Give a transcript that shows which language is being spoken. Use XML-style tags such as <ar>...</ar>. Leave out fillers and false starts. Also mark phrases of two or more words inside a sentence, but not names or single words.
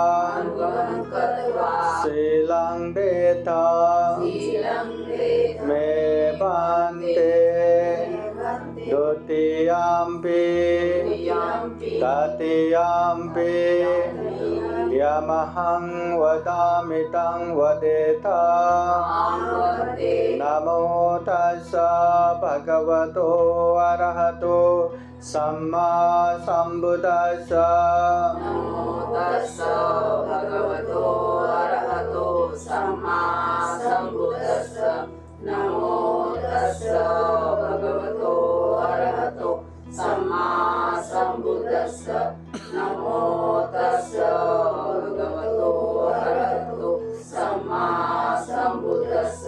<pi>शीलं देता मे भन्ते द्वितीयम्पि तृतीयम्पि यमहं वदामि तं वदेता नमो तस्स भगवतो अरहतो सम्मा सम्बुद्दस्स नमो तस्स भगवतो अरहतो सम्मा सम्बुद्दस्स नमो तस्स भगवतो अरहतो सम्मा सम्बुद्दस्स नमो तस्स भगवतो अरहतो सम्मा सम्बुद्दस्स</pi>